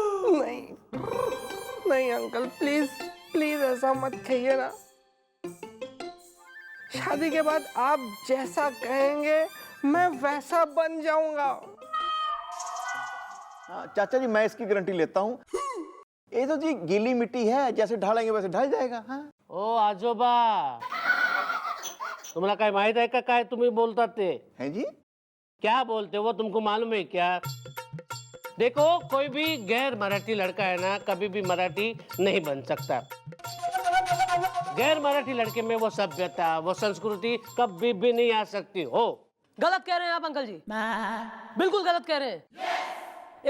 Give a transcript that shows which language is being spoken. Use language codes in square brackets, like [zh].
[hi] नहीं नहीं uncle, please please ऐसा मत कहिए ना। शादी के बाद आप जैसा कहेंगे मैं वैसा बन जाऊंगा। चाचा जी मैं इसकी गारंटी लेता हूँ। ये तो जी गीली मिट्टी है, जैसे ढालेंगे वैसे ढल जाएगा। हाँ [mr] ओ आजोबा, तुम्हाला काय माहित आहे का काय तुम्ही बोलतात ते? [hi] हैं जी? क्या बोलते हो तुमको मालूम है क्या? देखो कोई भी गैर मराठी लड़का है ना, कभी भी मराठी नहीं बन सकता। गैर मराठी लड़के में वो सभ्यता, वो संस्कृति कभी भी नहीं आ सकती हो। गलत कह रहे हैं आप अंकल जी, बिल्कुल गलत कह रहे हैं।